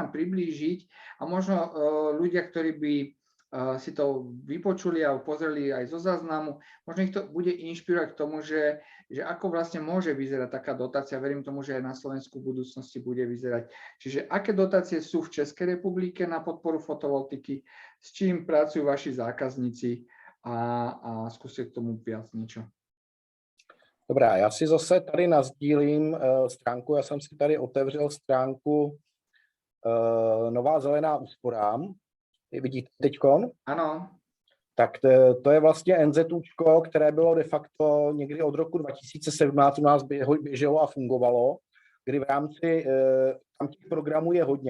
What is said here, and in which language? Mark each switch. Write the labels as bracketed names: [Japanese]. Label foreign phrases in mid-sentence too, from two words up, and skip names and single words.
[Slovak] Skúste nám priblížiť a možno ľudia, ktorí by si to vypočuli a pozreli aj zo záznamu, možno ich to bude inšpirovať k tomu, že ako vlastne môže vyzerať taká dotácia. Verím tomu, že aj na Slovensku v budúcnosti bude vyzerať. Čiže aké dotácie sú v Českej republike na podporu fotovoltiky, s čím pracujú vaši zákazníci a skúste k tomu viac niečo. [Czech] Dobrá, já si zase tady nasdílím stránku, já jsem si tady otevřel stránku Nová zelená úsporám. Vidíte teďkon? Ano. Tak to je vlastně NZUčko, které bylo de facto někdy od roku 2017 u nás běželo a fungovalo, kdy v rámci tam těch programů je hodně.